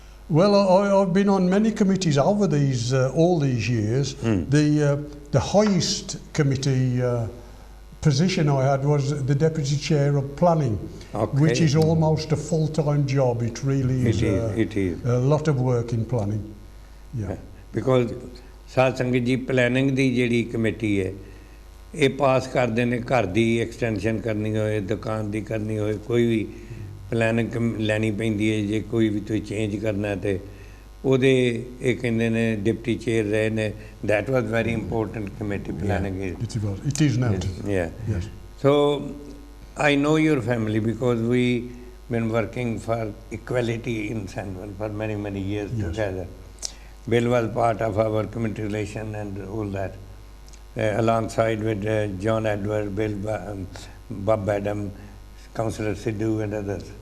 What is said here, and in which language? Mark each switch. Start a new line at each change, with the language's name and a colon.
English: Well, I've been on many committees over all these years. The highest committee position I had was the deputy chair of planning, which is almost a full-time job. It really is. It is. A lot of work in planning. Yeah. Because
Punjabi: ਸਾਧ ਸੰਗਤ ਜੀ planning ਦੀ ਜਿਹੜੀ committee ਹੈ ਇਹ ਪਾਸ ਕਰਦੇ ਨੇ ਘਰ ਦੀ extension ਕਰਨੀ ਹੋਏ ਦੁਕਾਨ ਦੀ ਕਰਨੀ ਹੋਏ ਕੋਈ ਵੀ ਪਲੈਨਿੰਗ ਲੈਣੀ ਪੈਂਦੀ ਹੈ ਜੇ ਕੋਈ ਵੀ ਤੁਸੀਂ ਚੇਂਜ ਕਰਨਾ ਤੇ ਉਹਦੇ ਇਹ ਕਹਿੰਦੇ ਨੇ ਡਿਪਟੀ ਚੇਅਰ ਰਹੇ ਨੇ
English: that was very important committee planning. It is now. Yeah. Yes. So I know your family because we been working for equality in Sandwell for many years together. Bill was part of our community relation and all that. Alongside with John Edward, Bill, Bob Adam, Councillor Sidhu and others.